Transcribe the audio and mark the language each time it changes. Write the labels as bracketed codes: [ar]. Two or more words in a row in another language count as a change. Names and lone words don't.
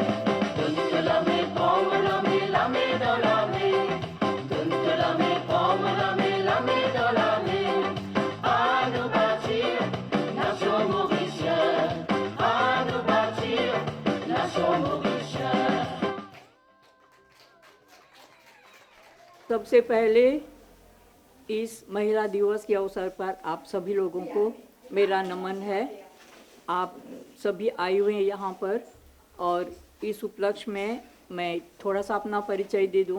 [fr] Donne-toi la main, prends-moi la main dans la main. Donne-toi la main, prends-moi la main dans la main. À nous bâtir, nation mauricienne. À nous bâtir, nation mauricienne. [hi] सबसे पहले इस महिला दिवस के अवसर पर आप सभी लोगों को मेरा नमन है। आप सभी आए हुए हैं यहाँ पर और इस उपलक्ष्य में मैं थोड़ा सा अपना परिचय दे दूँ।